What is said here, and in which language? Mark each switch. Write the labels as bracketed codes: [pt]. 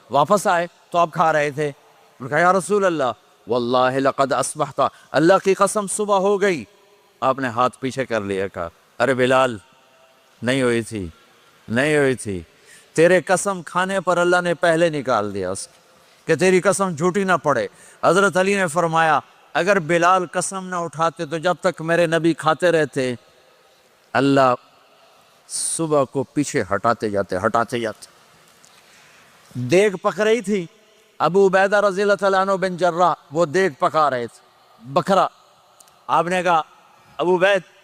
[ur] واپس آئے تو آپ کھا رہے تھے. میں کہا یا رسول اللہ [ar] واللہ لقد اصبحت, [ur] اللہ کی قسم صبح ہو گئی. آپ نے ہاتھ پیچھے کر لیا, کہا ارے بلال نہیں ہوئی تھی, نہیں ہوئی تھی, تیرے قسم کھانے پر اللہ نے پہلے نکال دیا اس کہ تیری قسم جھوٹی نہ پڑے. حضرت علی نے فرمایا اگر بلال قسم نہ اٹھاتے تو جب تک میرے نبی کھاتے رہتے, اللہ صبح کو پیچھے ہٹاتے جاتے دیگ پک رہی تھی، ابو عبیدہ رضی اللہ تعالیٰ عنہ بن جراح وہ دیگ پکا رہے تھے، بکرا۔ آپ نے کہا ابو عبید